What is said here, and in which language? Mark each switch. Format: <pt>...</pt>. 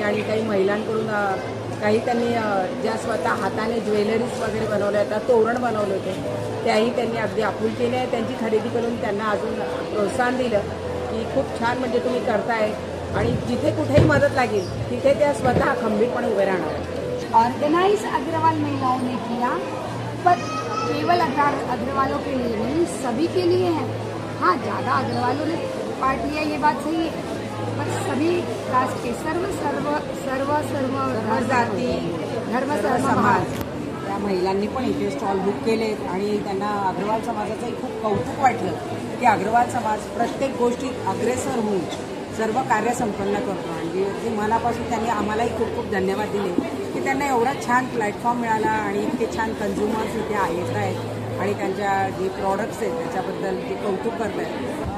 <mr>आणि काही महिलांकडून काही त्यांनी ज्या स्वतः हाताने ज्वेलरीज वगैरे बनवल्या होत्या, तोरण बनवले होते, त्याही त्यांनी अगदी आपुलकीने त्यांची खरेदी करून त्यांना अजून प्रोत्साहन दिलं की खूप छान म्हणजे तुम्ही करताय आणि जिथे कुठेही मदत लागेल तिथे त्या स्वतः खंबीरपणे उभे राहणार.</mr> <hi>ऑर्गेनाइज अग्रवाल महिलाओं ने किया, पर केवल अग्रवालों के लिए नहीं, सभी के लिए है. हाँ, ज़्यादा अग्रवालों ने पार्ट लिया ये बात सही है, पर सभी कास्ट के सर्व</hi> <mr>जाती धर्म समाज त्या महिलांनी पण इथे स्टॉल बुक केलेत आणि त्यांना अग्रवाल समाजाचंही खूप कौतुक वाटलं की अग्रवाल समाज प्रत्येक गोष्टीत अग्रेसर होऊन सर्व कार्य संपन्न करतो. आणि ते मनापासून त्यांनी आम्हालाही खूप खूप धन्यवाद दिले की त्यांना एवढा छान प्लॅटफॉर्म मिळाला आणि इतके छान कन्झ्युमर्स इथे येत आहेत आणि त्यांच्या जे प्रॉडक्ट्स आहेत त्याच्याबद्दल ते कौतुक करत आहेत.</mr>